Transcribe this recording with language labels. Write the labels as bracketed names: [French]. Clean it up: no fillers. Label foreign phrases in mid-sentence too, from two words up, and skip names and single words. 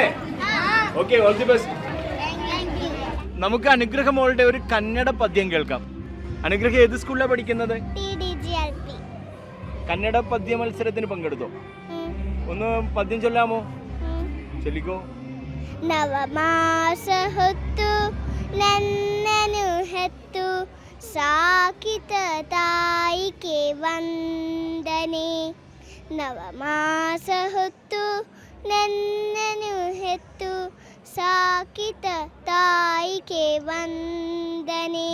[English] Okay, all the best. [Malayalam] നമുക്ക് അനുഗ്രഹ മോളുടെ ഒരു കന്നഡ പദ്യം കേൾക്കാം. അനുഗ്രഹ ഏത് സ്കൂളിലാണ് പഠിക്കുന്നത്? കന്നഡ പദ്യ മത്സരത്തിന് പങ്കെടുത്തോ? ഒന്ന് പദ്യം ചൊല്ലാമോ? ചൊല്ലിക്കോ. [Kannada] ನವಮಾಸ ಹೊತ್ತು ನನ್ನನು ಹೆತ್ತು ಸಾಕಿತ ತಾಯಿಗೆ ವಂದನೆ. ನವಮಾಸ ಹೊತ್ತು ನನ್ನನು ಹೆತ್ತು ಸಾಕಿತ ತಾಯಿಗೆ ವಂದನೆ.